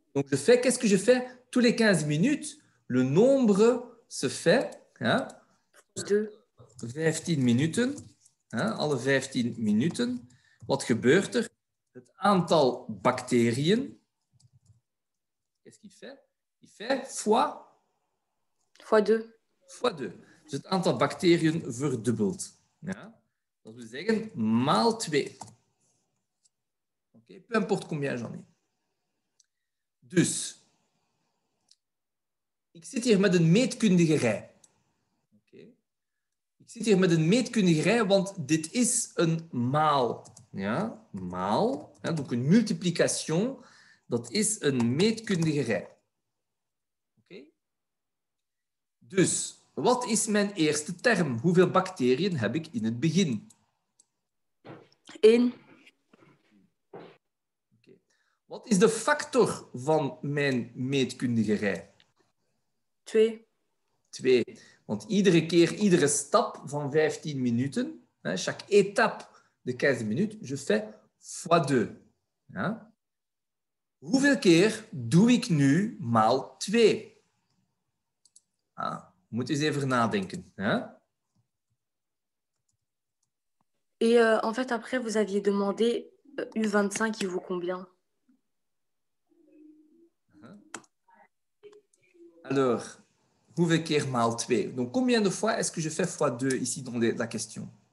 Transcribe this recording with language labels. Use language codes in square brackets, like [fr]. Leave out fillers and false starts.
[fr] Donc, qu'est-ce que je fais? Tous les 15 minutes, le nombre se fait, 2. [nl] 15 minuten, alle 15 minuten. Wat gebeurt er? Het aantal bacteriën, [fr] qu'est-ce qu'il fait? Il fait fois Fois 2. fois 2. [nl] Dus het aantal bacteriën verdubbelt. Ja? Dat wil zeggen maal 2. Okay? [fr] Peu importe combien j'en ai. [nl] Dus, ik zit hier met een meetkundige rij. Okay? Ik zit hier met een meetkundige rij, want dit is een maal. Ja? Maal, donc een multiplication, dat is een meetkundige rij. Okay? Dus, wat is mijn eerste term? Hoeveel bacteriën heb ik in het begin? 1. Okay. Wat is de factor van mijn meetkundige rij? 2. 2. Want iedere stap van 15 minuten, [fr] chaque étape de 15 minutes, je fais fois 2. [nl] Ja? Hoeveel keer doe ik nu maal 2? Moet eens even nadenken. Hein? [fr] Et en fait, après, vous aviez demandé U25, il vaut combien? [nl] Alors, hoeveel keer maal 2? [fr] Donc, combien de fois est-ce que je fais fois 2 ici dans la question?